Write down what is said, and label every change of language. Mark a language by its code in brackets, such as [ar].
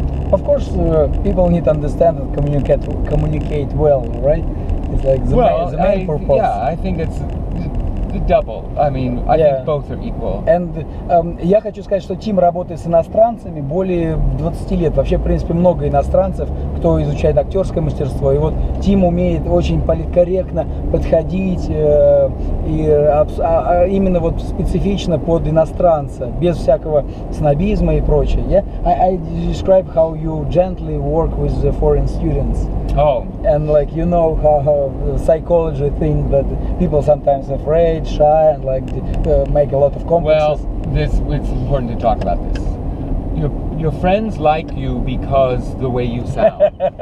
[en] Of course, people need to understand and communicate well, right? It's like the main purpose. Yeah, I think it's the double. I mean, I think both are equal. [ru] And я хочу сказать, что Тим работает с иностранцами более 20 лет. Вообще, в принципе, много иностранцев, кто изучает актерское мастерство. И вот Тим умеет очень политкорректно подходить именно вот специфично под иностранца, без всякого снобизма и прочее. [en] Yeah? I describe how you gently work with the foreign students. Oh. And like how psychology think that people sometimes afraid, shy, and like make a lot of complexes. Well, it's important to talk about this. Your friends like you because the way you sound.